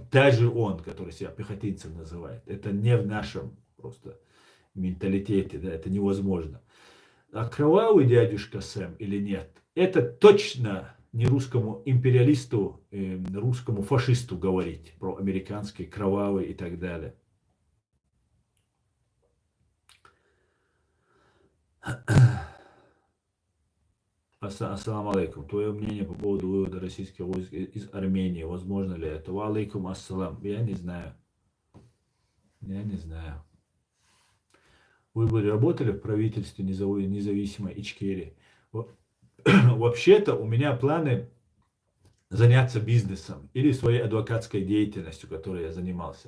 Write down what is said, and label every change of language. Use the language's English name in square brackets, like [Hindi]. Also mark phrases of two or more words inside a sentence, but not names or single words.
[Russian] Даже он, который себя пехотинцем называет. Это не в нашем просто менталитете, да, это невозможно. А кровавый дядюшка Сэм или нет, это точно не русскому империалисту, русскому фашисту говорить про американский кровавый и так далее. [Arabic] السلام عليكم. [Russian] Твое мнение по поводу вывода российских войск из Армении. Возможно ли это? [Arabic] وعليكم السلام. [Russian] Я не знаю. Я не знаю. Вы бы работали в правительстве независимой Ичкерии? Вообще-то у меня планы заняться бизнесом или своей адвокатской деятельностью, которой я занимался.